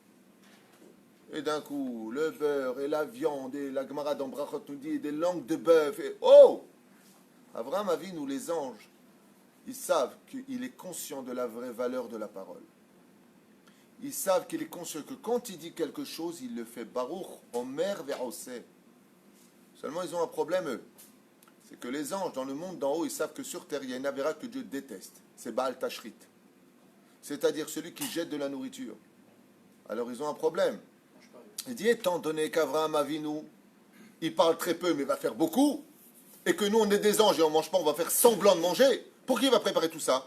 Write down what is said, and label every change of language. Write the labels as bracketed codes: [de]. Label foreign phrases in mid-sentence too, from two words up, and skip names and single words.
[fr] Et d'un coup, le beurre et la viande, et la Gemara dans Brachot nous dit des langues de bœuf. Et oh! Avraham Avinu, les anges, ils savent qu'il est conscient de la vraie valeur de la parole. Ils savent qu'il est conscient que quand il dit quelque chose, il le fait. [he] ברוך, אומר ועושה. [fr] Seulement, ils ont un problème, eux. C'est que les anges, dans le monde d'en haut, ils savent que sur terre, il y a une avéra que Dieu déteste. C'est [he] בל תשחית. [fr] C'est-à-dire celui qui jette de la nourriture. Alors, ils ont un problème. Il dit, étant donné qu'Avraham Avinu, il parle très peu, mais va faire beaucoup, et que nous, on est des anges et on ne mange pas, on va faire semblant de manger, pour qui va préparer tout ça?